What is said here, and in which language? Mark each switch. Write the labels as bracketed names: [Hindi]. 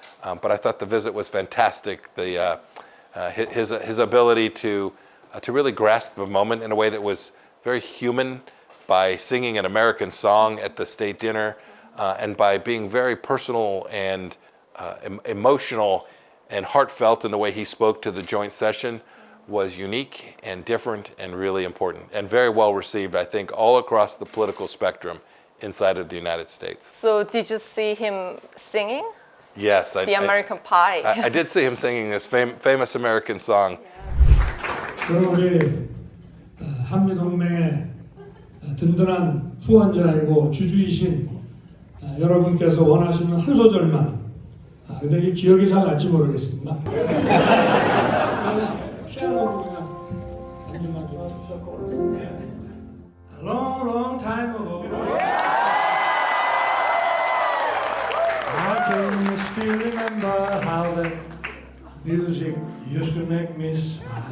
[English] But I thought the visit was fantastic. His ability to really grasp the moment in a way that was very human, by singing an American song at the state dinner, and by being very personal and emotional and heartfelt in the way he spoke to the joint session, was unique and different and really important, and very well received, I think, all across the political spectrum inside of the United States. So did you see him singing? Yes. The American Pie. I did see him singing this famous American song. [Korean] 그럼 우리 한미동맹의 든든한 후원자이고 주주이신 여러분께서 원하시는 한 소절만, 근데 이게 기억이 잘 날지 모르겠습니다. 피아노로 그냥 안주만 좀 해주셔서. [English] A long, long time ago, I can still remember how that music used to make me smile.